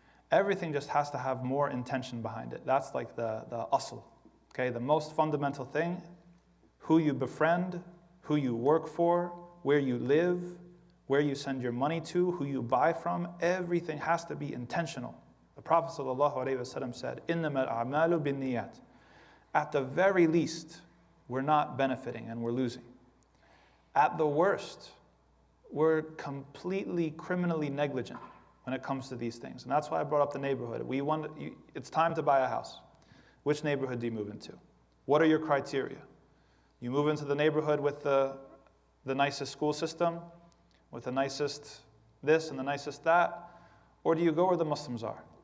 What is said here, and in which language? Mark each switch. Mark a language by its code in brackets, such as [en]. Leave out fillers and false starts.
[en] Everything just has to have more intention behind it. That's like the asl, okay? The most fundamental thing, who you befriend, who you work for, where you live, where you send your money to, who you buy from, everything has to be intentional. The Prophet ﷺ said, [ar] إِنَّمَا الْأَعْمَالُ بِالنِّيَّاتِ. [en] At the very least, we're not benefiting and we're losing. At the worst, we're completely criminally negligent when it comes to these things. And that's why I brought up the neighborhood. It's time to buy a house. Which neighborhood do you move into? What are your criteria? You move into the neighborhood with the nicest school system, with the nicest this and the nicest that, or do you go where the Muslims are?